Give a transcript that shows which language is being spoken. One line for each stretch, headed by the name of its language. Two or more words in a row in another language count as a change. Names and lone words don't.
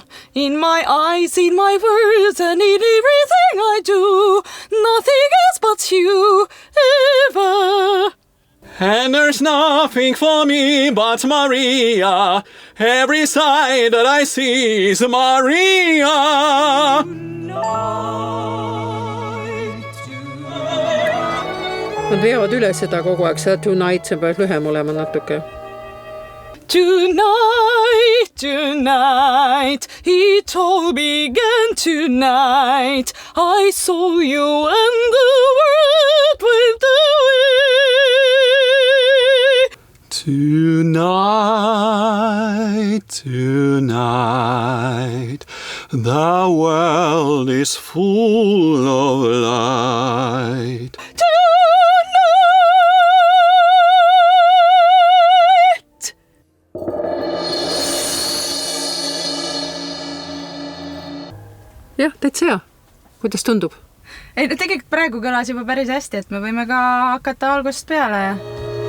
English: In my eyes, in my words, and in everything I do. Nothing else but you, ever. And there's nothing for me but Maria. Every side that I see is Maria.
Estonian: Nad veavad üle seda kogu aeg, seda tonight, see peab lühem olema natuke.
English: Tonight, tonight, it all began tonight. I saw you and the world went away. Tonight, tonight, the world is full of light.
Estonian: Jah, täitsa hea. Kuidas tundub? Ei, tegelikult praegu kõlas juba päris hästi, et me võime ka hakata algusest peale.